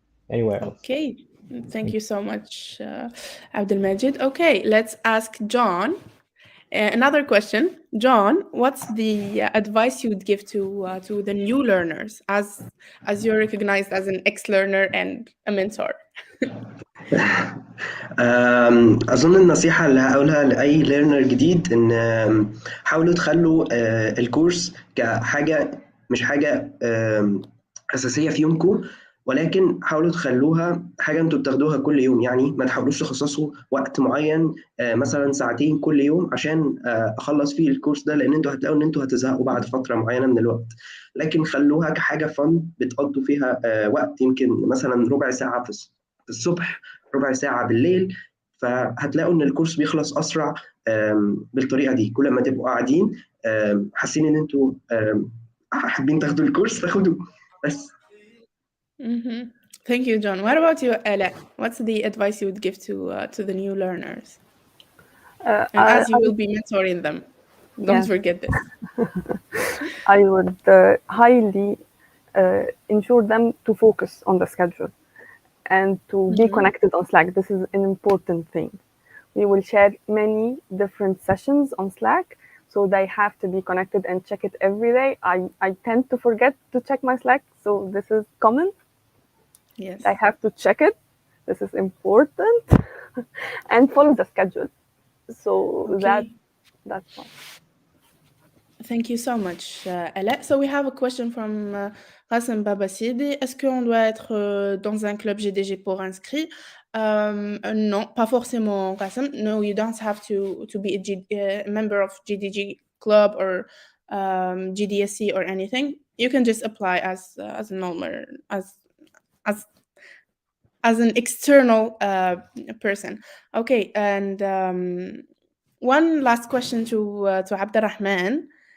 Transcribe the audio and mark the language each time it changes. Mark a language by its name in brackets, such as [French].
[English] Okay, thank you so much, Abdul Majid. Okay, let's ask John another question. John, what's the advice you would give to the new learners, as you're recognized as an ex-learner and a mentor? [Arabic] أظن النصيحة اللي هقولها لأي ليرنر جديد إن حاولوا تخلوا الكورس كحاجة مش حاجة أساسية في يومكم، ولكن حاولوا تخلوها حاجة أنتوا بتاخدوها كل يوم. يعني ما تحاولوش تخصصوا وقت معين مثلا ساعتين كل يوم عشان أخلص فيه الكورس ده، لأن أنتوا هتلاقوا إن أنتوا هتزهقوا بعد فترة معينة من الوقت. لكن خلوها كحاجة فن بتقضوا فيها وقت، يمكن مثلا ربع ساعة في الصبح، ربع ساعة بالليل، فهتلاقوا إن الكورس بيخلص أسرع بالطريقة دي. كل ما تبقوا قاعدين حاسين إن أنتوا حابين تاخدوا الكورس تاخدوه بس. [English] Thank you, John. What about you, Ella? What's the advice you would give to the new learners? And as you will be mentoring them, don't forget this. I would highly ensure them to focus on the schedule and to be connected on Slack. This is an important thing. We will share many different sessions on Slack, so they have to be connected and check it every day. I tend to forget to check my Slack, so this is common. Yes. I have to check it. This is important. And follow the schedule. So that's all. Thank you so much, Ella. So we have a question from Hassan Babasidi. [French] Est-ce qu'on doit être dans un club GDG pour inscrit? Non, pas forcément, Hassan. [English] No, you don't have to be a member of GDG club or GDSC or anything. You can just apply as a normal, as an external person. Okay, and one last question to Abdurrahman.